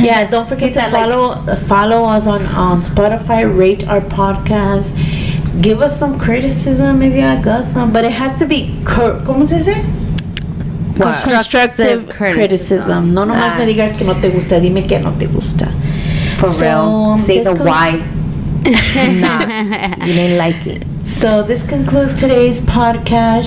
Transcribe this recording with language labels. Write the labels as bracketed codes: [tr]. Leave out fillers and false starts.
[en] Don't forget to follow us on Spotify. Rate our podcast. Give us some criticism, maybe I got some, but it has to be [es] ¿cómo se dice? [en] Constructive criticism. [es] No nomás me digas que no te gusta, dime que no te gusta. [en] For real. Say the why. You didn't like it. So this concludes today's podcast.